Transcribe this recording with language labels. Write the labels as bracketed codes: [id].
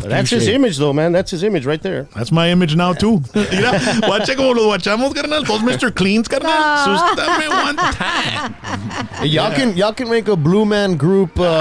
[en] That's his image, though, man. That's his image right there. That's my image now, too. [es] Mira, guacha como los guachamos, carnal. Todos Mr. Cleans, carnal. Sústame [en] one time. Hey, y'all can make a Blue Man group.